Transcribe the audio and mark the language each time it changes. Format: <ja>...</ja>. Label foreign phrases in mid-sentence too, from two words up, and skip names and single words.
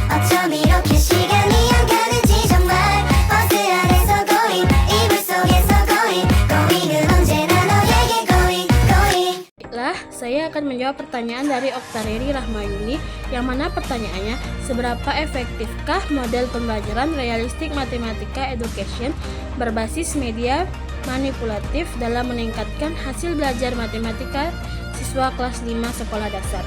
<ko>어쩜 이렇게 시간이 안 가는지 정말 버스 안에서 고잉 이불 속에서 고잉은 언제나 너에게 고잉.</ko> <id>Baiklah, saya akan menjawab pertanyaan dari Oktareri Rahmayuni yang mana pertanyaannya, seberapa efektifkah model pembelajaran realistik matematika education berbasis media manipulatif dalam meningkatkan hasil belajar matematika siswa kelas 5 sekolah dasar.</id>